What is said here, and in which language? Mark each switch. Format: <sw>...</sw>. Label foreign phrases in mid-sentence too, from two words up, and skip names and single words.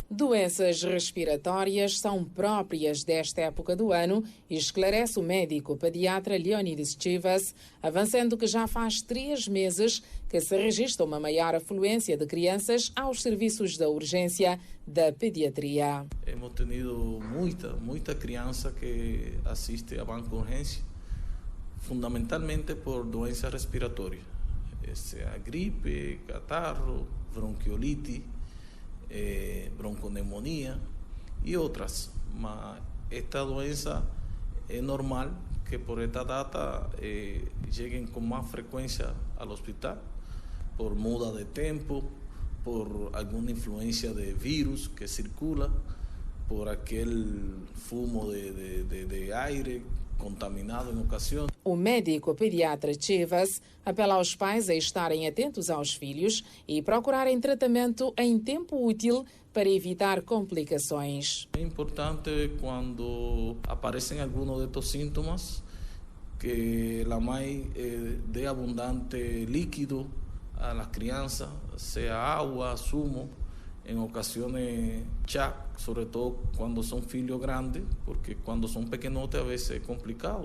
<pt>Doenças respiratórias são próprias desta época do ano e esclarece o médico pediatra Leónidas Chivas, avançando que já faz 3 meses que se registra uma maior afluência de crianças aos serviços da urgência da pediatria.</pt> <es>Hemos tenido</es> <pt>muita criança que assiste a banco de urgência, fundamentalmente por doenças respiratórias. A gripe, catarro, bronquiolite, bronconemonia e outras. Mas esta doença</pt> <es>es normal que por esta data lleguen con más frecuencia al hospital, por muda de tiempo, por alguna influencia de virus que circula, por aquel fumo de aire contaminado</es> <pt>em ocasião. O médico pediatra Chevas apela aos pais a estarem atentos aos filhos e procurarem tratamento em tempo útil para evitar complicações. É importante quando aparecem alguns destes sintomas que a mãe dê abundante líquido a las crianças, seja água, zumo, em ocasiões chá, sobre todo quando são filhos grandes, porque quando são pequenotes a vezes é complicado.</pt>